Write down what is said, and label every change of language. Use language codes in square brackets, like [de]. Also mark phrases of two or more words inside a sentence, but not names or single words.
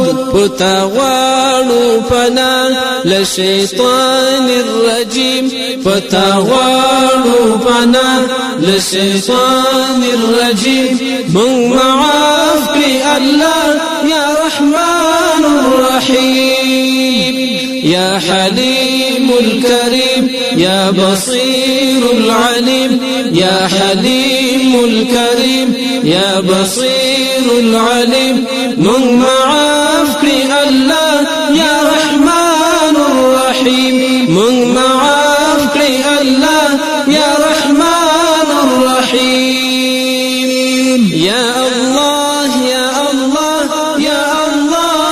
[ps] پتا غواړو پناه له [ar] شیطان الرجیم، [ps] پتا غواړو پناه له [ar] شیطان الرجیم. [ps] مونږ معاف کړي [ar] الله یا رحمان الرحیم، یا حلیم الکریم، یا بصیر العلیم. یا حلیم الکریم یا بصیر العلیم. [ps] مونږ معاف کړي الله [ar] یا رحمان الرحیم، [ps] مونږ معاف کړي الله [ar] یا رحمان الرحیم. یا الله یا الله یا الله